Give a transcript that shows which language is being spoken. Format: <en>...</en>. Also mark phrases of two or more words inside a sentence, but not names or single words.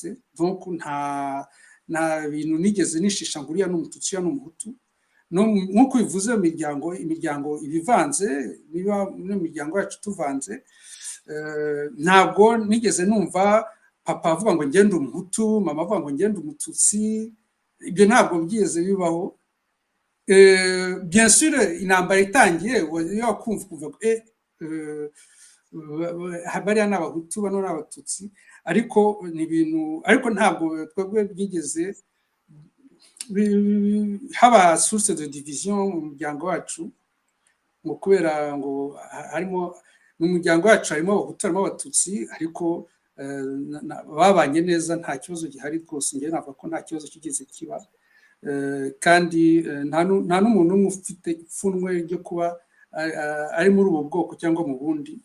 <rw>Donc nta bintu nigeze nishisha ngo uriya n'umututsi ya n'umuhutu. Nkuko bivuze imiryango ibivanze, niba n'imiryango yacu tuvanze. Ntabwo nigeze numva papa avuga ngo ngende umuhutu, mama avuga ngo ngende umututsi, ibyo ntabwo byigeze bibaho.</rw> <fr>Bien sûr</fr> <rw>intambara itangiye yo kumva kuvuga bariya n'abahutu bano n'abatutsi, ariko ni ibintu, ariko ntabwo twebwe byigeze haba</rw> <fr>source de division</fr> <rw>mu muryango wacu, ngo kubera ngo harimo mu muryango wacu harimo abahutu harimo abatutsi, ariko babanye neza nta kibazo gihari rwose. Njye navuga ko nta kibazo kigeze kiba, kandi nta n'umuntu umwe ufite ipfunwe ryo kuba ari muri ubu bwoko cyangwa mu bundi.</rw>